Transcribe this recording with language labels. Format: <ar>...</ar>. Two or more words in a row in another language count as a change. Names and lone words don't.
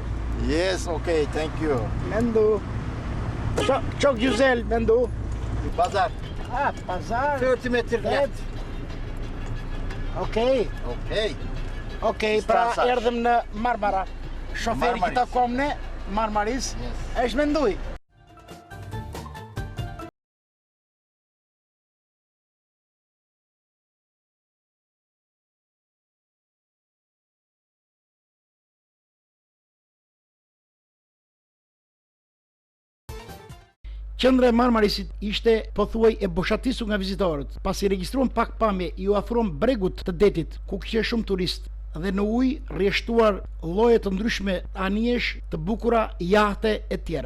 <en>Yes, okay, thank you.</en> <tr>Mendu. Çok güzel Mendu. Pazar. Ah, pazar. 30 metre Evet.</tr> <en>left.</en> <sq>Okej,</sq> <en>Okay.</en> <sq>okej, pra Strasa. erdhëm në Marmara. Shoferi që Marmaris. takom ne, Marmaris, është Menduj. Qendra e Marmarisit ishte pothuaj e boshatisur nga vizitorët, pasi regjistruan pak pamje i u afruan bregut të detit, ku kishte shumë turist, dhe në ujë rrjeshtuar lloje të ndryshme anijesh, të bukura, jahte e tjera.</sq>